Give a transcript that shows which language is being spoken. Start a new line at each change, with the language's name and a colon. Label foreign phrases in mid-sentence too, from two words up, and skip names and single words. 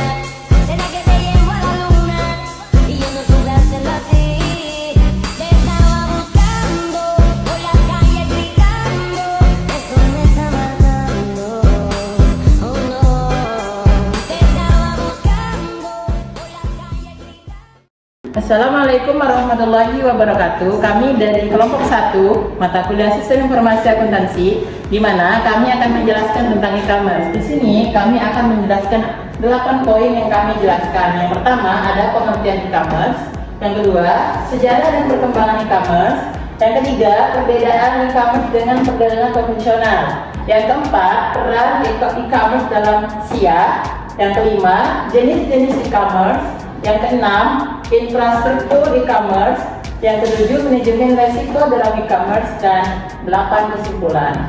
Spanish: Será que te llevo a la luna y yo no supe hacerlo así. Te estaba buscando por la calle gritando, eso me está matando. Oh no, te estaba buscando por la calle gritando.
Arabic: السلام عليكم ورحمة الله وبركاته.
Indonesian: Kami dari kelompok 1 mata kuliah Sistem Informasi Akuntansi, di mana kami akan menjelaskan tentang e-commerce. Di sini kami akan menjelaskan 8 poin yang kami jelaskan. Yang pertama ada pengertian e-commerce, yang kedua sejarah dan perkembangan e-commerce, yang ketiga perbedaan e-commerce dengan perdagangan konvensional, yang keempat peran e-commerce dalam SIA, yang kelima jenis-jenis e-commerce, yang keenam infrastruktur e-commerce, yang ketujuh manajemen resiko dalam e-commerce, dan 8 kesimpulan.